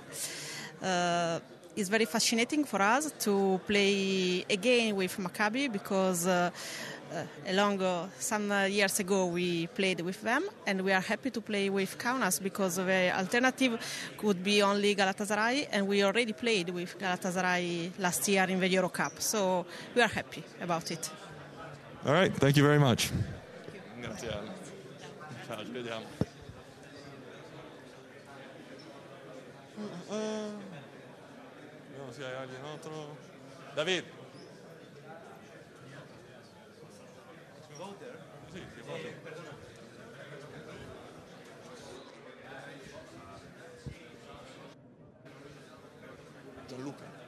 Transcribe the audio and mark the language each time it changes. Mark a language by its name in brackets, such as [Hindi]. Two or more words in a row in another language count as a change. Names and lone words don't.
[English] It's very fascinating for us to play again with Maccabi because some years ago we played with them, and we are happy to play with Kaunas because the alternative could be only Galatasaray, and we already played with Galatasaray last year in the Eurocup, so we are happy about it. All right, thank you very much. [Italian] Grazie. Ciao, ci vediamo. Vediamo se hai [Spanish] alguien otro. [Italian] David. Sì, Gianluca.